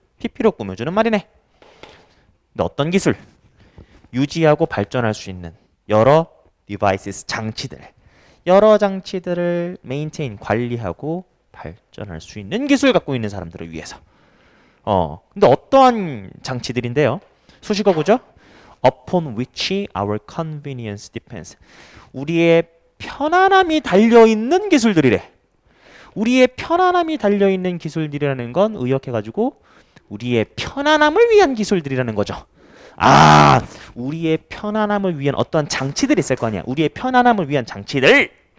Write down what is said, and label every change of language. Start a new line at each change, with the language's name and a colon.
Korean: PP로 꾸며주는 말이네. 근데 어떤 기술? 유지하고 발전할 수 있는 여러 devices, 장치들. 여러 장치들을 maintain, 관리하고 발전할 수 있는 기술 갖고 있는 사람들을 위해서. 근데 어떠한 장치들인데요? 수식어구죠?
English: Upon which our convenience depends.
Korean: 우리의 편안함이 달려있는 기술들이래. 우리의 편안함이 달려있는 기술들이라는 건 의역해가지고 우리의 편안함을 위한 기술들이라는 거죠. 우리의 편안함을 위한 어떠한 장치들이 있을 거 아니야. 우리의 편안함을 위한 장치들.